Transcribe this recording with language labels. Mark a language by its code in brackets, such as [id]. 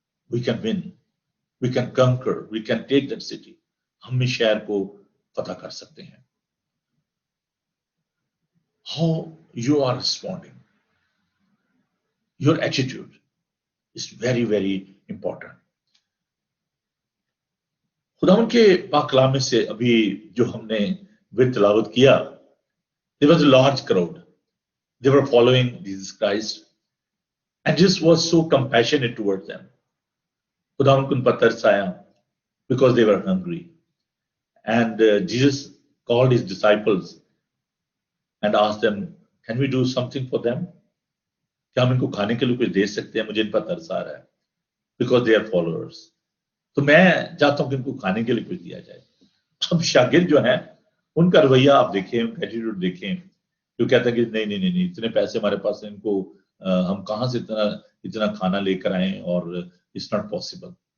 [en] We can win, we can conquer, we can take that city. [ur] ہم اس شہر کو فتح کر سکتے ہیں. [en] How you are responding, your attitude is very very important. [ur] خداوند کے پاک کلام میں سے ابھی جو ہم نے تلاوت کیا، [en] there was a large crowd, they were following Jesus Christ and Jesus was so compassionate towards them. [ur] خداوند کو ان پر ترس آیا [en] because they were hungry. And Jesus called his disciples and asked them, can we do something for them? [ur] کیا ہم ان کو کھانے کے لیے کچھ دے سکتے ہیں؟ مجھے ان پر ترس آ رہا ہے [en] because they are followers. [ur] تو میں چاہتا ہوں کہ ان کو کھانے کے لیے کچھ دیا جائے. اب شاگرد جو ہیں ان کا رویہ آپ دیکھیں، ان کا ایٹیٹیوڈ دیکھیں، جو کہتا ہے کہ نہیں نہیں نہیں اتنے پیسے ہمارے پاس ہیں، ان کو ہم کہاں سے اتنا کھانا لے کر آئیں، اور [en] It's not possible.